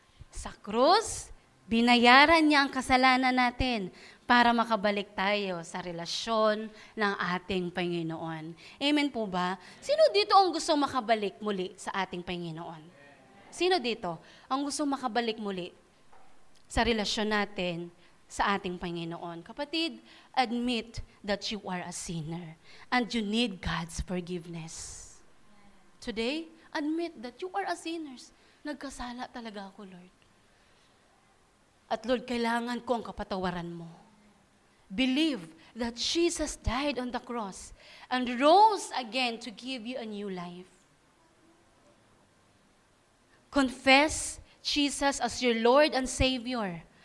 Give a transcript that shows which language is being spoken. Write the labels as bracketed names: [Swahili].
[Filipino] Sa krus, binayaran niya ang kasalanan natin para makabalik tayo sa relasyon ng ating Panginoon. Amen po ba? Sino dito ang gusto makabalik muli sa ating Panginoon? Sino dito ang gusto makabalik muli sa relasyon natin sa ating Panginoon? [English] Kapatid, admit that you are a sinner and you need God's forgiveness. Today, admit that you are a sinner. [Filipino] Nagkasala talaga ako, Lord. At Lord, kailangan ko ang kapatawaran mo. [English] Believe that Jesus died on the cross and rose again to give you a new life. Confess Jesus as your Lord and Savior.